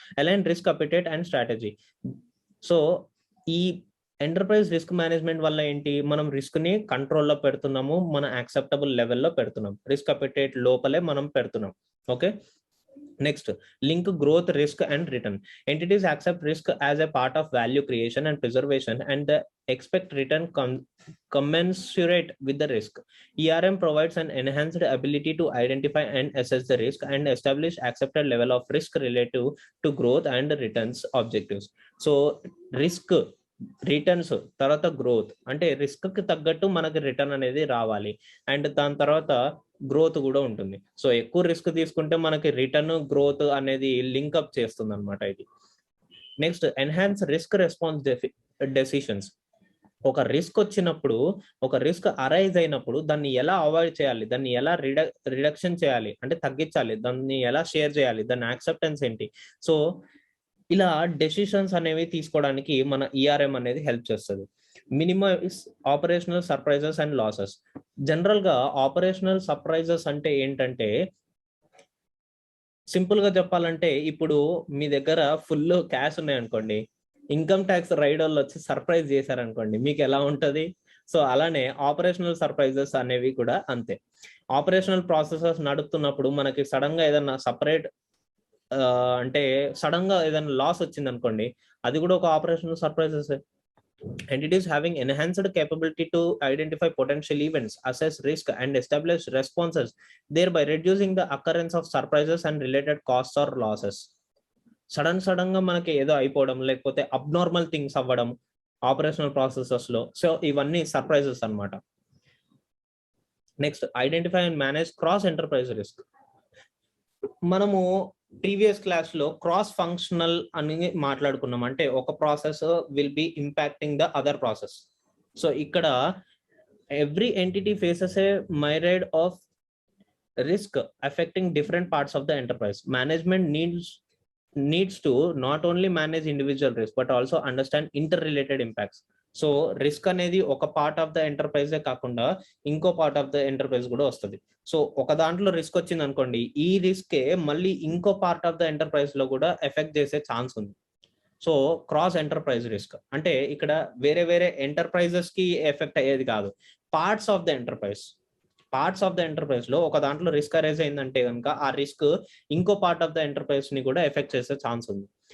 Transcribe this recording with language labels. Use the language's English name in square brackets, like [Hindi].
[English] Align risk appetite and strategy. [Telugu] So ఈ enterprise risk management వల్ల ఏంటి, మనం రిస్క్ ని కంట్రోల్లో పెడుతున్నాము, మన యాక్సెప్టబుల్ లెవెల్లో పెడుతున్నాం, రిస్క్ అపెటైట్ లోపలే మనం పెడుతున్నాం. [English] Okay, next, link growth, risk and return. Entities accept risk as a part of value creation and preservation, and they expect return commensurate with the risk. ERM provides an enhanced ability to identify and assess the risk and establish accepted level of risk relative to growth and returns objectives. So risk returns, [Telugu] తర్వాత [English] Growth. [Telugu] అంటే risk కి తగ్గట్టు మనకి return అనేది రావాలి, and దాని తర్వాత growth కూడా ఉంటుంది. సో ఎక్కువ రిస్క్ తీసుకుంటే మనకి రిటర్న్ గ్రోత్ అనేది లింక్అప్ చేస్తుంది అనమాట ఇది. Next, [English] Enhance risk response decisions. [Telugu] ఒక రిస్క్ వచ్చినప్పుడు, ఒక రిస్క్ అరైజ్ అయినప్పుడు దాన్ని ఎలా అవాయిడ్ చేయాలి, దాన్ని ఎలా రిడక్షన్ చేయాలి అంటే తగ్గించాలి, దాన్ని ఎలా షేర్ చేయాలి, దాని యాక్సెప్టెన్స్ ఏంటి. సో ఇలా డెసిషన్స్ అనేవి తీసుకోవడానికి మన ఈఆర్ఎం అనేది హెల్ప్ చేస్తుంది. [English] Minimize operational surprises and losses. [Telugu] General గా ఆపరేషనల్ సర్ప్రైజెస్ అంటే ఏంటంటే, సింపుల్ గా చెప్పాలంటే, ఇప్పుడు మీ దగ్గర ఫుల్ క్యాష్ ఉన్నాయనుకోండి, ఇన్కమ్ ట్యాక్స్ రైడ్ వాళ్ళు వచ్చి సర్ప్రైజ్ చేశారనుకోండి, మీకు ఎలా ఉంటది? సో అలానే ఆపరేషనల్ సర్ప్రైజెస్ అనేవి కూడా అంతే. ఆపరేషనల్ ప్రాసెసెస్ నడుపుతున్నప్పుడు మనకి సడన్ గా ఏదైనా సపరేట్ అంటే సడన్ గా ఏదైనా లాస్ వచ్చింది అనుకోండి, అది కూడా ఒక operational surprises. [English] Entities having enhanced capability to identify potential events, assess risk, and establish responses, thereby reducing the occurrence of surprises and related costs or losses. [Telugu] Sudden గా మనకి ఏదో అయిపోవడం, లేకపోతే అబ్నార్మల్ థింగ్స్ అవ్వడం ఆపరేషనల్ ప్రాసెసెస్ లో, so ఇవన్నీ surprises అన్నమాట. Next, [English] Identify and manage cross enterprise risk. [Telugu] మనము ప్రీవియస్ క్లాస్ లో క్రాస్ ఫంక్షనల్ అని మాట్లాడుకున్నాం. అంటే ఒక [English] Process will be impacting the other process. [Telugu] So ఇక్కడ [English] Every entity faces a myriad of risk affecting different parts of the enterprise. Management needs to not only manage individual risk but also understand interrelated impacts. [Telugu] So risk అనేది ఒక part of the ఎంటర్ప్రైజే కాకుండా ఇంకో part of the enterprise కూడా వస్తుంది. So ఒక దాంట్లో risk వచ్చింది అనుకోండి, ఈ రిస్కే మళ్ళీ ఇంకో పార్ట్ ఆఫ్ ద ఎంటర్ప్రైజ్ లో కూడా ఎఫెక్ట్ చేసే ఛాన్స్ ఉంది. సో క్రాస్ ఎంటర్ప్రైజ్ రిస్క్ అంటే ఇక్కడ వేరే వేరే ఎంటర్ప్రైజెస్ కి ఎఫెక్ట్ అయ్యేది కాదు, పార్ట్స్ ఆఫ్ ద ఎంటర్ప్రైజ్ లో ఒక దాంట్లో రిస్క్ అరైజ్ అయిందంటే కనుక ఆ రిస్క్ ఇంకో పార్ట్ ఆఫ్ ద ఎంటర్ప్రైజ్ ని కూడా ఎఫెక్ట్ చేసే ఛాన్స్ ఉంది.